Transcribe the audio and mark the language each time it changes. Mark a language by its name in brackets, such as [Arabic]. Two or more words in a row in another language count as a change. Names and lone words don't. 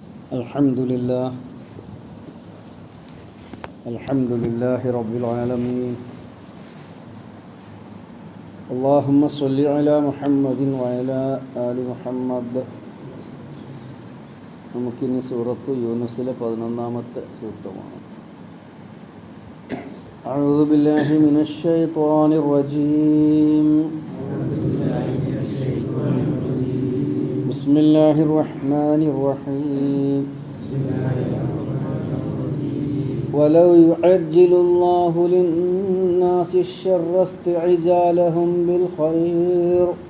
[Arabic] الحمد لله الحمد لله رب العالمين اللهم صل على محمد وعلى آل محمد. [Malayalam] നമുക്കിനി സൂറത്ത് യൂനുസിലെ 11-ാമത്തെ സൂക്തമാണ്. [Arabic] أعوذ بالله من الشيطان الرجيم بسم الله الرحمن الرحيم ولو يعجل الله للناس الشر استعجالهم بالخير